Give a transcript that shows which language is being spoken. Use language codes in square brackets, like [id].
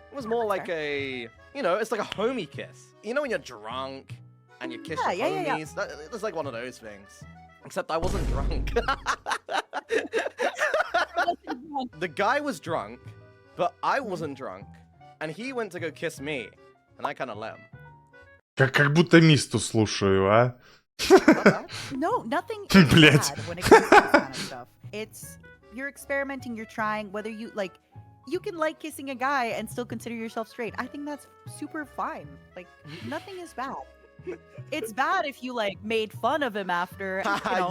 [en] It was more like a, you know, it's like a homie kiss. You know when you're drunk and you kiss your homies? It's like one of those things. Except I wasn't drunk. The guy was drunk, but I wasn't drunk. And he went to go kiss me. And I kind of let him. [ru] Как будто Мисту слушаю, а? [en] No, nothing is bad when it comes to this kind of stuff. It's, you're experimenting, you're trying, whether you, like, you can like kissing a guy and still consider yourself straight. I think that's super fine. Like, nothing is bad. It's bad if you, like, made fun of him after, you know.